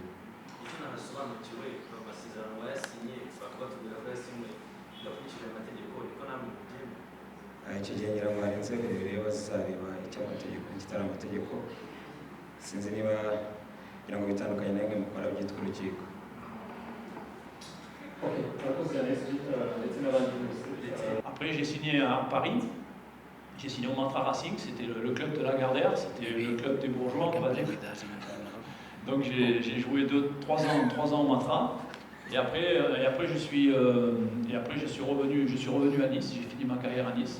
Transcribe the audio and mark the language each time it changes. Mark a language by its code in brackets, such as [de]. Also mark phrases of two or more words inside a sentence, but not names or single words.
[rw] Icyo ntasobanukiwe amasezerano wayasinye bakaba batubwira ko yasinye bidakurikije amategeko, ariko namwe mubyemera. Icyo gihe ngira ngo hari inzego bireba zizareba icy'amategeko n'ikitari amategeko, sinzi niba ngira ngo bitandukanye namwe mukora byitwa urukiko. [fr] Après, j'ai signé à Paris, j'ai signé au Mantra Racing, c'était le club de la Gardère, c'était le club des bourgeois, on va dire. Donc j'ai joué 3 ans au Mantra, et après je suis revenu à Nice, j'ai fini ma carrière à Nice.